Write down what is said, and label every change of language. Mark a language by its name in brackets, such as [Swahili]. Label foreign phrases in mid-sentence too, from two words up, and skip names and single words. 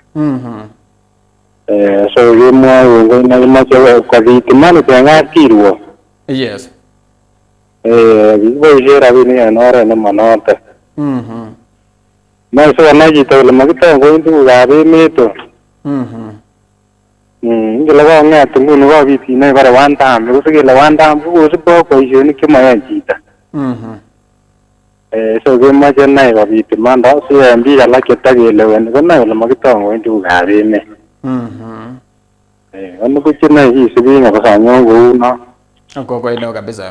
[Kalenjin] So kemwoe kongoi kimache kobit imani en kapkirwok. Yes. Kiboisien rabinik en oret nemanoton. Moe sikonai chito kole makitokoin tugukab emet o. Ingele kong'et nguni kobit kinai bare [English] one time [Kalenjin] ko sikele [English] one time [Kalenjin] ko kosibto boisionik chemoyoe chito. So kemoche nai kobit imanda si en biik alak chetakeleweni konai kole makitokoin tugukab emet. Anibuch inei kisubi kabisa nyon kouno. Kongoi neo kabisa.